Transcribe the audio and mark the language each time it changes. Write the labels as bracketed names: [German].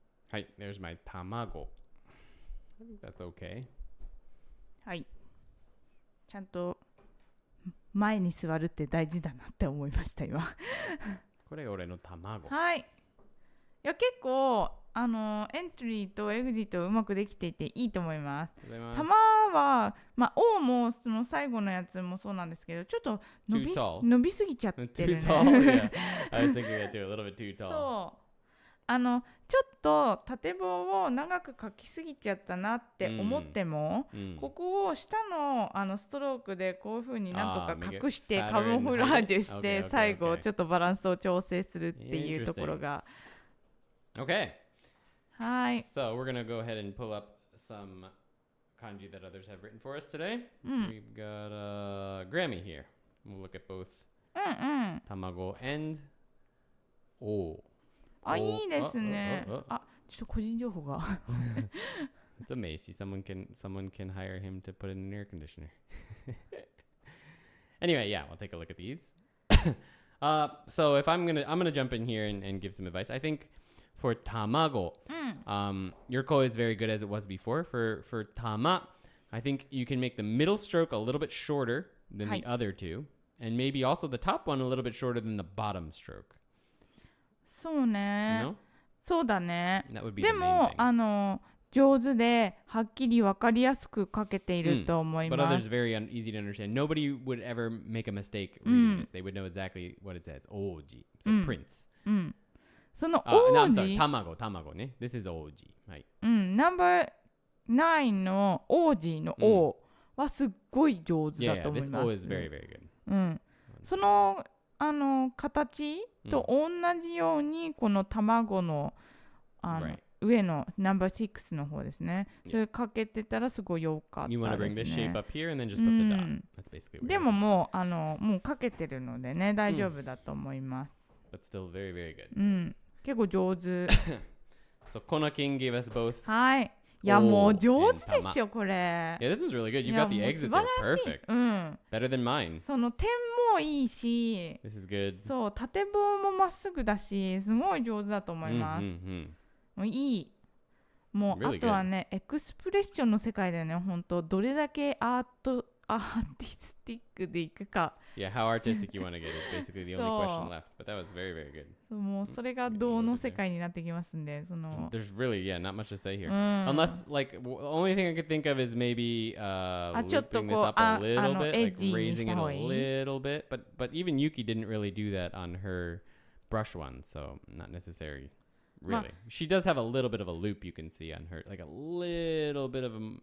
[English] はい, there's my tamago. I think that's okay. [Japanese] はい。ちゃんと前に座るって大事だなって思いました今。これが俺の卵。はい。いや結構エントリーとエグジットうまくできていていいと思います。玉はまあ O もその最後のやつもそうなんですけど、ちょっと伸びすぎちゃってるね。 [English] Too tall. Yeah. I was thinking that too. A little bit too tall. [Japanese] そう。ちょっと縦棒を長く書きすぎちゃったなって思っても、ここを下のストロークでこういう風になんとか隠してカモフラージュして最後ちょっとバランスを調整するっていうところが。 [English] Okay. [Japanese] はい。 [English] So we're gonna go ahead and pull up some kanji that others have written for us today. We've got Grammy here. We'll look at both tamago and O. あ、いいですね。あ、ちょっと個人情報が。 It's a Macy. Someone can hire him to put in an air conditioner. Anyway, yeah, we'll take a look at these. So if I'm gonna jump in here and give some advice. I think for tamago, your ko is very good as it was before. For tama, I think you can make the middle stroke a little bit shorter than the other two, and maybe also the top one a little bit shorter than the bottom stroke. [Japanese] そうね。 [English] You know? [Japanese] そうだね。でも上手ではっきり分かりやすく書けていると思います。 [English] But others very easy to understand. Nobody would ever make a mistake reading this. They would know exactly what it says. Oji. So prince. [Japanese] その王子。卵ね。 [English] This is [Japanese] 王子。はい。ナンバー9の王子の O はすっごい上手だと思います。 [English] Yeah, this O is very, very good. [Japanese] その形と同じようにこの卵の上のナンバー6の方ですね。それかけてたらすごい良かったですね。 [English] You want to bring this shape up here and then just put the dot. That's basically what [Japanese] でももうかけてるのでね、大丈夫だと思います。 [English] But still very, very good. [Japanese] 結構上手。 [English] So Kona King gave us both. [Japanese] はい。いやもう上手ですよこれ。 [English] Yeah, this one's really good. You got the exit there. Perfect. Better than mine. [Japanese] その点もいいし、 [English] This is good. [Japanese] そう縦棒もまっすぐだし、すごい上手だと思います。もういい。もうあとはね、エクスプレッションの世界でね、本当どれだけアーティスティックでいくか。 [English] Yeah, how artistic you want to get is basically the only question left. But that was very, very good. [Japanese] もうそれが銅の世界になってきますんで、その。 [English] There's really, yeah, not much to say here. Unless, like, the only thing I could think of is maybe looping this up a little bit, like raising it a little bit. But even Yuki didn't really do that on her brush one, so not necessary. Really. She does have a little bit of a loop you can see on her, like a little bit of a